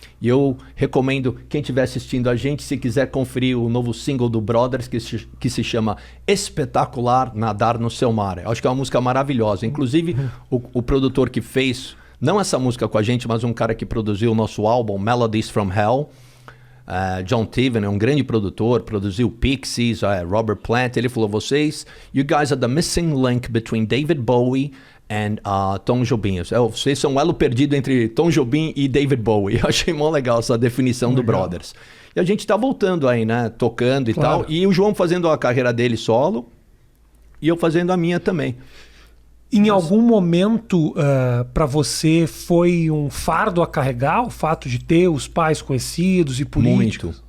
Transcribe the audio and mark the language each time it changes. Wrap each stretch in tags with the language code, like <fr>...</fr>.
<pt>E eu recomendo quem estiver assistindo a gente, se quiser conferir o novo single do Brothers, que se chama Espetacular Nadar no Seu Mar. Eu acho que é uma música maravilhosa. Inclusive, o produtor que fez, não essa música com a gente, mas um cara que produziu o nosso álbum, Melodies from Hell, John Tiven, é um grande produtor, produziu Pixies, Robert Plant. Ele falou,</pt> <en>you guys are the missing link between David Bowie and Tom Jobim.</en> <pt>Vocês são um elo perdido entre Tom Jobim e David Bowie. Eu achei mó legal essa definição do Brothers. E a gente tá voltando aí, né? Tocando e tal. E o João fazendo a carreira dele solo e eu fazendo a minha também. Em algum momento para você foi um fardo a carregar o fato de ter os pais conhecidos e políticos?</pt>